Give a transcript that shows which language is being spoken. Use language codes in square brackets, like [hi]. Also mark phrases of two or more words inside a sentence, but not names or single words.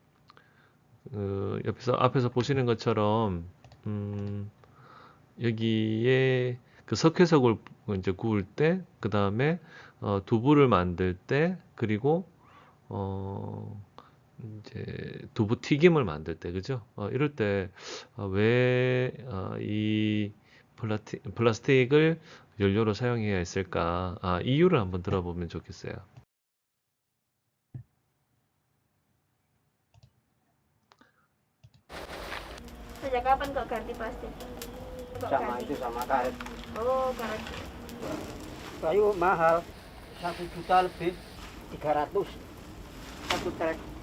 [ko] 앞에서 보시는 것처럼, 음, 여기에 그 석회석을 이제 구울 때, 그 다음에 두부를 만들 때, 그리고 어, 이제 두부 튀김을 만들 때, 그죠? 이럴 때 왜 이 플라스틱을 연료로 사용해야 했을까? 이유를 한번 들어보면 좋겠어요. [id] Sejak kapan kok ganti plastik? Kok Sama ganti? itu sama karet. Oh, karet. Kayu mahal. 1 juta lebih. 300. Satu trek.